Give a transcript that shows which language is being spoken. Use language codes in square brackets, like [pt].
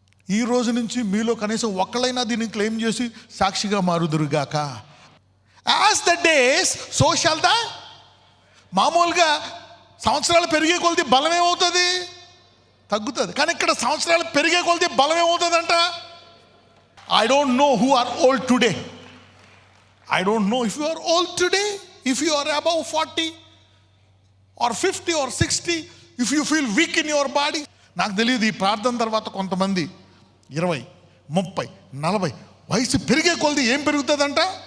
[te] ఈ రోజు నుంచి మీలో కనీసం ఒక్కళ్ళైనా దీన్ని క్లెయిమ్ చేసి సాక్షిగా మారుదురుగాక. [en] As the days so shall the. [te] మామూలుగా సంవత్సరాలు పెరిగే కొలది బలం ఏమవుతుంది? తగ్గుతుంది. కానీ ఇక్కడ సంవత్సరాలు పెరిగే కొలది బలం ఏమవుతుందంట? [en] I don't know who are old today. I don't know if you are old today, if you are above 40 or 50 or 60, if you feel weak in your body. [te] నాకు తెలియదు ఈ ప్రార్థన తర్వాత కొంతమంది 20, 30, 40 వయసు పెరిగే కొలది ఏం పెరుగుతుందంట?